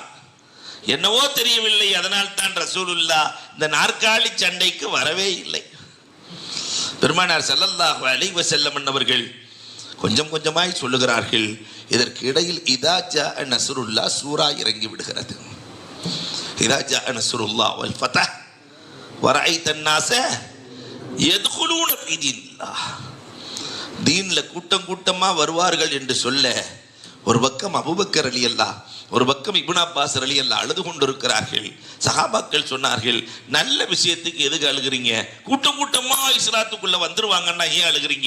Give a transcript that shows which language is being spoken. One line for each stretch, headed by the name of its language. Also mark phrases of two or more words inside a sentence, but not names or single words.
Tamil: என்னவோ தெரியவில்லை, அதனால் தான் ரசூலுல்லாஹ் இந்த நாற்காலி சண்டைக்கு வரவே இல்லை. பெருமானார்
Arabic: صلى الله عليه وسلم
Tamil: அவர்கள் கொஞ்சம் கொஞ்சமாய் சொல்லுகிறார்கள். இதற்கு இடையில்
Arabic: إذا جاء نصر الله
Tamil: சூரா இறங்கி விடுகிறது.
Arabic: إذا جاء نصر الله والفتح ورأيت الناس يدخلون في دين الله.
Tamil: தீன்ல கூட்டம் கூட்டமா வருவார்கள் என்று சொல்ல, ஒரு பக்கம் அபூபக்கர் ரலியல்லாஹ், ஒரு பக்கம் இப்னு அப்பாஸ் ரலியல்லாஹ் அழுது கொண்டிருக்கிறார்கள். சஹாபாக்கள் சொன்னார்கள், நல்ல விஷயத்துக்கு எதுக்கு அழுகிறீங்க? கூட்டம் கூட்டமா இஸ்லாத்துக்குள்ள வந்துருவாங்கன்னா ஏன் அழுகிறீங்க?